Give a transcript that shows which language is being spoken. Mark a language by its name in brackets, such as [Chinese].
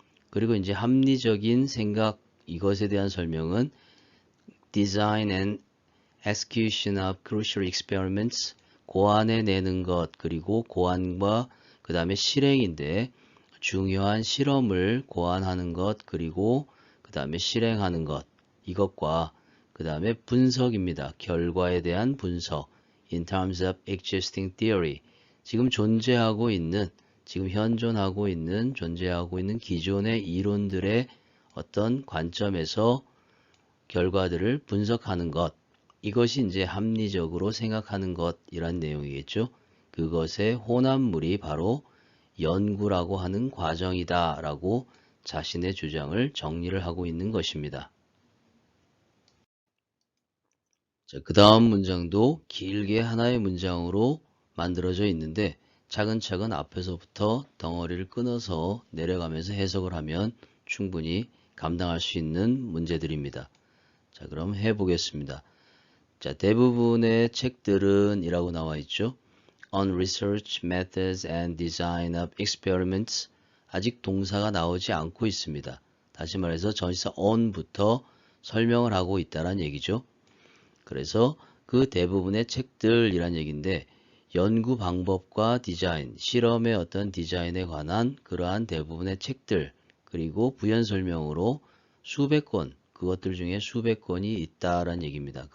[Korean] 그리고 이제 합리적인 생각, 이것에 대한 설명은 [English] design and execution of crucial experiments, [Korean] 고안해내는 것, 그리고 고안과 그 다음에 실행인데 중요한 실험을 고안하는 것, 그리고 그 다음에 실행하는 것, 이것과 그 다음에 분석입니다. 결과에 대한 분석. [English] In terms of existing theory. [Korean] 지금 존재하고 있는, 지금 현존하고 있는, 존재하고 있는 기존의 이론들의 어떤 관점에서 결과들을 분석하는 것. 이것이 이제 합리적으로 생각하는 것이란 내용이겠죠. 그것의 혼합물이 바로 연구라고 하는 과정이다 라고 자신의 주장을 정리를 하고 있는 것입니다. 자, 그 다음 문장도 길게 하나의 문장으로 만들어져 있는데 차근차근 앞에서부터 덩어리를 끊어서 내려가면서 해석을 하면 충분히 감당할 수 있는 문제들입니다. 자, 그럼 해보겠습니다. 자, 대부분의 책들은 이라고 나와 있죠. [English] On research methods and design of experiments. [Korean] 아직 동사가 나오지 않고 있습니다. 다시 말해서 전치사 on부터 설명을 하고 있다는 얘기죠. 그래서 그 대부분의 책들이란 얘기인데 연구 방법과 디자인, 실험의 어떤 디자인에 관한 그러한 대부분의 책들, 그리고 부연 설명으로 수백 권, 그것들 중에 수백 권이 있다라는 얘기입니다.